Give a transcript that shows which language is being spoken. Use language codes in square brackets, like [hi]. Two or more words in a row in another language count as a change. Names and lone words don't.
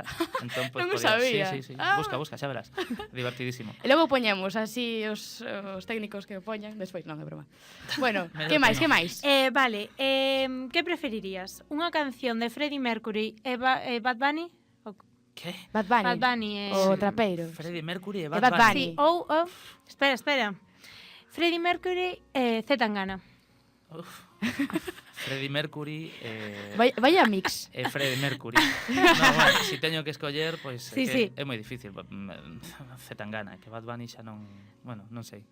[gl] Entón, Non o sabía. Sí. Ah. Busca, xa verás. Divertidísimo. E logo poñemos así os técnicos que o poñan, despois non, é broma. Bueno, Me que lo máis, tomo. que máis? Vale, que preferirías? Unha canción de Freddie Mercury e Bad Bunny? Que? Bad Bunny. Bad Bunny O trapeiro. Freddie Mercury e Bad Bad Bunny. Bunny. Sí, ou... Espera. Freddie Mercury e Z Tangana. Uf. Freddie Mercury Vaya mix. e Freddie Mercury. No, bueno, si teño que escoller, pois Sí, que sí. é moi difícil. Zetangana, que Bad Bunny xa non, bueno, non sei.